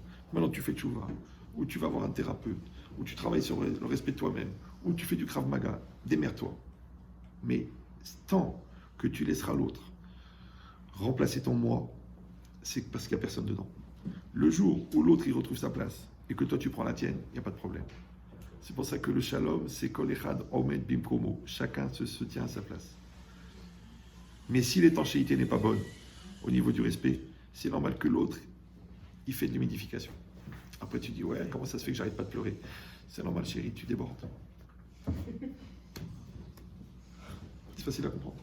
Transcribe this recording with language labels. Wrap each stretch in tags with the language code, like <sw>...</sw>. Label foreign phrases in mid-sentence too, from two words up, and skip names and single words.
<fr>Maintenant, tu fais tchouva, ou tu vas voir un thérapeute, ou tu travailles sur le respect de toi-même, ou tu fais du Krav Maga, démerde-toi. Mais tant que tu laisseras l'autre remplacer ton moi, c'est parce qu'il n'y a personne dedans. Le jour où l'autre il retrouve sa place et que toi tu prends la tienne, il n'y a pas de problème. C'est pour ça que le shalom, c'est</fr> <he>כל אחד עומד במקומו.</he> <fr>Chacun se tient à sa place. Mais si l'étanchéité n'est pas bonne au niveau du respect, c'est normal que l'autre il fait de l'humidification. Après tu dis ouais, comment ça se fait que j'arrête pas de pleurer? C'est normal chérie, tu débordes. C'est facile à comprendre.</fr>